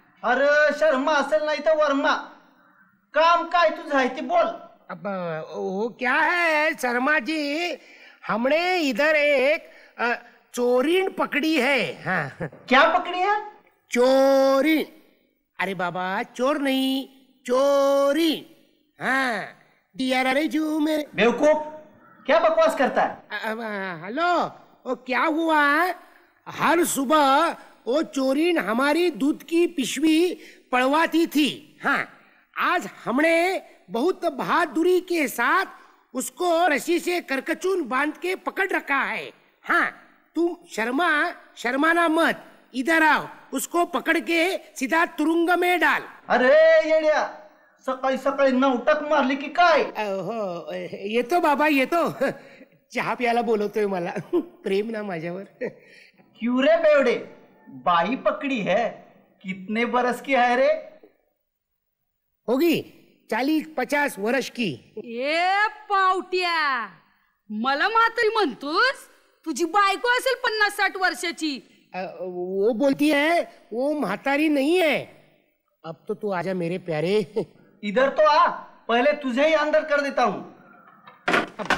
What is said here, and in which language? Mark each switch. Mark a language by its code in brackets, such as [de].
[mr] अरे शर्मा असेल नाही तर वर्मा. काम काय तुझं आहे ते बोल. [hi] अब वो क्या है शर्मा जी, हमने इधर एक चोरीन पकड़ी है. हाँ. क्या पकड़ी है? चोरी. अरे बाबा चोर नहीं, चोरी. हाँ. अरे जू मेरे बेवकूफ क्या बकवास करता है? हेलो, वो क्या हुआ? हर सुबह वो चोरीन हमारी दूध की पिशवी पड़वाती थी. हाँ. आज हमने बहुत बहादुरी के साथ उसको रस्सी से करकचून बांध के पकड़ रखा है. हाँ. तुम शर्माना मत. इधर आओ, उसको पकड़ के सीधा तुरुंग में डाल. [mr] अरे येड्या, सकाळी सकाळी नवटक मारली की काय? हो येतो बाबा येतो. चहा प्यायला बोलवतोय मला. प्रेम ना माझ्यावर. [hi] क्यों रे बेवड़े, बाई पकड़ी है? कितने बरस की है रे? होगी 40-50 वर्ष की. [mr] ए पावट्या, मला म्हातारी म्हणतोस? तुझी बायको असेल 50-60 वर्षाची. [hi] वो बोलती है वो म्हातारी नहीं है. अब तो तू आजा मेरे प्यारे. इधर तो आ, पहले तुझे ही अंदर कर देता हूँ.